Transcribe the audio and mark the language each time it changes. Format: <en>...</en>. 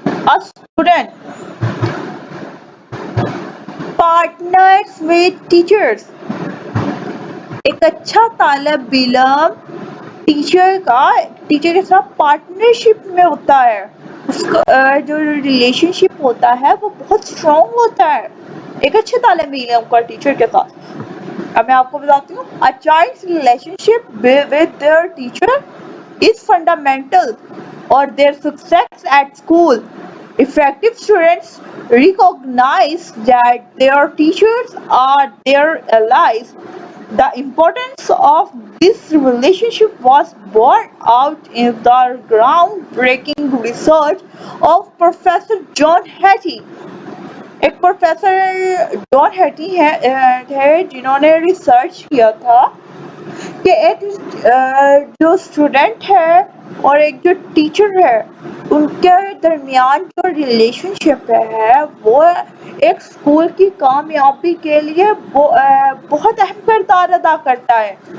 <en>A student partners with teachers.</en> <ur>ایک اچھا طالب علم ٹیچر کے ساتھ پارٹنرشپ میں ہوتا ہے. اس کا جو ریلیشن شپ ہوتا ہے وہ بہت اسٹرانگ ہوتا ہے ایک اچھے طالب علم کا ٹیچر کے ساتھ. اب میں آپ کو بتاتی ہوں.</ur> <en>A child's relationship with their teacher is fundamental or their success at school. Effective students recognize that their teachers are their allies. The importance of this relationship was borne out in the groundbreaking research of Professor John Hattie.</en> <ur>ایک professor جان Haiti ہے جنہوں نے research کیا تھا کہ ایک جو student ہے اور ایک جو ٹیچر ہے ان کے درمیان جو ریلیشن شپ ہے وہ ایک اسکول کی کامیابی کے لیے بہت اہم کردار ادا کرتا ہے.</ur>